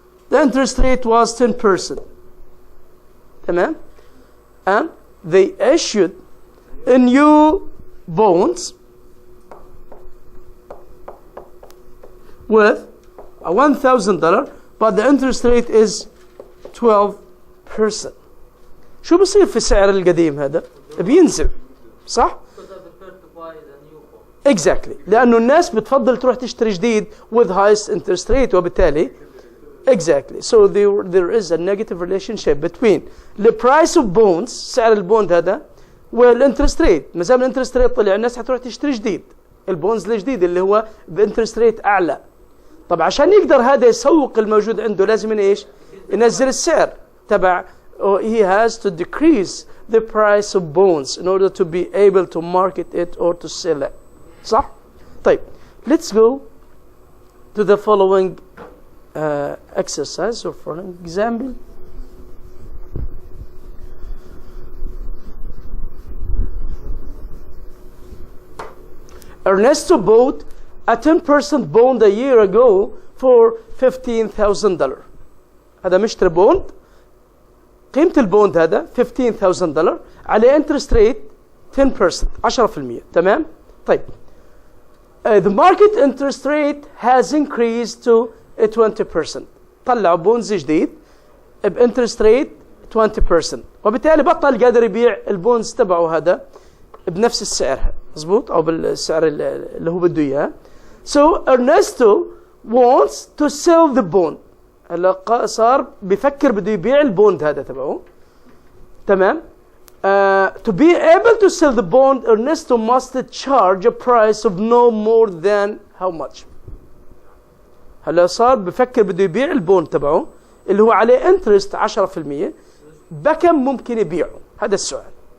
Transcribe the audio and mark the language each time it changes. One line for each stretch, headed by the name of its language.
English: The interest rate was 10%.
Arabic: تمام?
English: And they issued a new bonds with a $1,000, but the interest rate is 12%.
Arabic: شو بصير في السعر القديم هذا؟ بينزل، صح؟
English: Because I prefer to buy the new bond. Exactly.
Arabic: لأنه الناس بتفضل تروح تشتري جديد
English: with highest interest rate
Arabic: وبالتالي
English: exactly. So there is a negative relationship between the price of bonds
Arabic: سعر البوند هذا
English: والinterest rate.
Arabic: ما دام الانترست ريت طلع الناس حتروح تشتري جديد. البونز الجديد اللي هو بانترست ريت أعلى. طب عشان يقدر هذا يسوق الموجود عنده لازم ايش؟ ينزل السعر تبع.
English: He has to decrease the price of bonds in order to be able to market it or to sell it.
Arabic: صح؟ طيب
English: let's go to the following exercise or for an example. Ernesto bought a 10% bond a year ago for $15,000.
Arabic: هذا مشتري بوند، قيمة البوند هذا $15,000 على
English: interest rate
Arabic: 10%، 10%. تمام؟ طيب
English: the market interest rate has increased to 20%.
Arabic: طلعوا بونز جديد بانترست ريت 20%، وبالتالي بطل قادر يبيع البونز تبعه هذا بنفس السعر، مظبوط، او بالسعر اللي هو بده اياه.
English: So Ernesto wants to sell the bond.
Arabic: هلا صار بفكر بده يبيع البوند هذا تبعه. تمام؟
English: To be able to sell the bond, Ernesto must charge a price of no more than how much?
Arabic: هلا صار بفكر بده يبيع البوند تبعه اللي هو عليه انترست 10%، بكم ممكن يبيعه؟ هذا السؤال.